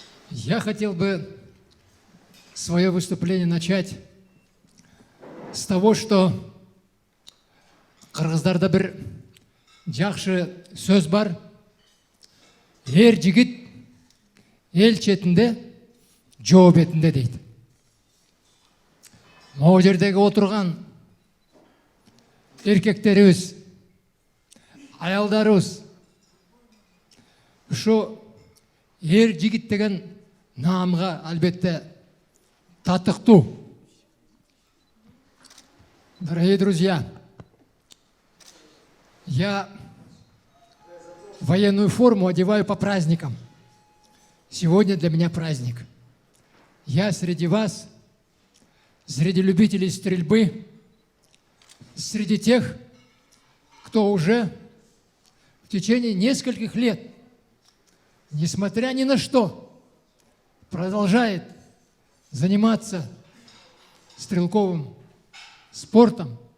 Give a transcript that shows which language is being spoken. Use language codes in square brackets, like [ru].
[ru] Я хотел бы свое выступление начать с того, что [ky] кыргыздарда бир жакшы сөз бар. Эр жигит эл четинде, жоо бетинде дейт. Могу жердеги отурган эркектерибиз, аялдарыбыз ушу эр жигит деген наамга албетте татыктуу. [ru] Дорогие друзья, я военную форму одеваю по праздникам. Сегодня для меня праздник. Я среди вас, среди любителей стрельбы, среди тех, кто уже в течение нескольких лет, несмотря ни на что, продолжает заниматься стрелковым спортом.